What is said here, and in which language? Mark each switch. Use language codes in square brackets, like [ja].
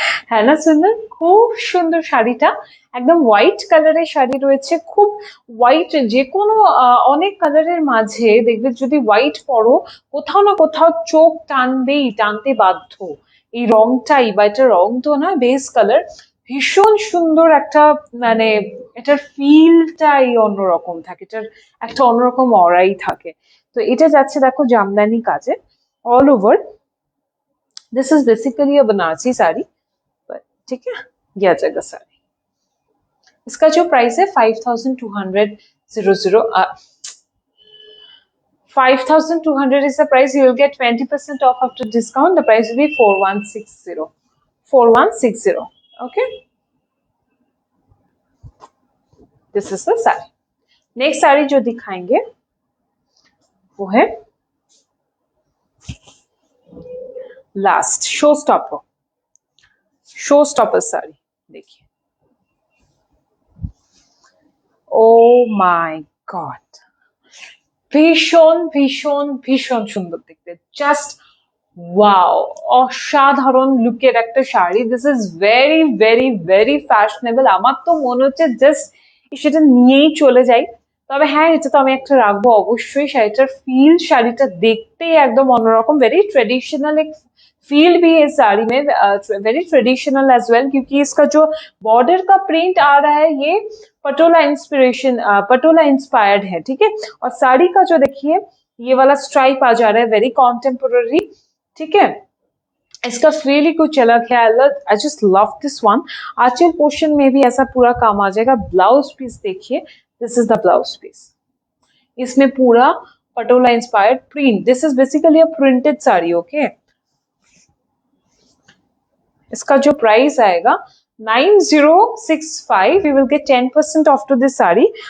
[hi] है ना सुंदर, [bn] খুব সুন্দর শাড়িটা, একদম হোয়াইট কালারের শাড়ি রয়েছে, খুব হোয়াইট, যে কোনো অনেক কালারের মাঝে দেখবে যদি হোয়াইট পরো কোথাও না কোথাও চোখ টানবেই, টানতে বাধ্য এই রংটাই, বা এটা রং তো না, বেস কালার, ভীষণ সুন্দর একটা, মানে এটার ফিলটাই অন্যরকম থাকে, এটার একটা অন্যরকম অরাই থাকে। তো এটা যাচ্ছে দেখো জামদানি কাজে, all over. [en] this is basically a Banarasi sari, [hi] ठीक है, ये आ जाएगा साड़ी। इसका जो प्राइस है 5200, [en] 5200 is the price। You will get 20% off after discount, the price will be 4160, 4160। okay, this is the sari. [hi] Next sari जो दिखाएंगे वो है last show stopper, show stopper sari. देखिए, [en] oh my God, [bn] ভীষণ ভীষণ ভীষণ সুন্দর দেখতে, জাস্ট ওয়াও, অসাধারণ লুকের একটা sari. [en] This is very very very fashionable. [bn] আমার তো মনে হচ্ছে জাস্ট সেটা নিয়েই চলে যাই, তবে হ্যাঁ, এটা তো আমি একটা রাখবো অবশ্যই। শাড়িটার ফিল, শাড়িটা দেখতেই একদম অন্যরকম, [hi] वेरी ट्रेडिशनल एक फील भी है इस साड़ी में, [en] very traditional as well, [hi] क्योंकि इसका जो बॉर्डर का प्रिंट आ रहा है ये पटोला इंस्पिरेशन, पटोला इंस्पायर्ड है, ठीक है। और साड़ी का जो देखिए ये वाला स्ट्राइप आ जा रहा है, वेरी कॉन्टेम्पोररी, ठीक है। इसका फील ही कुछ अलग है। [en] I just love this one. [hi] Aanchal portion में भी ऐसा पूरा काम आ जाएगा। ब्लाउज पीस देखिए, [en] This is the blouse piece. [hi] इसमें पूरा Patola inspired print, [en] this is basically a printed sari, [hi] okay. इसका जो प्राइस आएगा 9065, [en] we will get 10% off to this saree.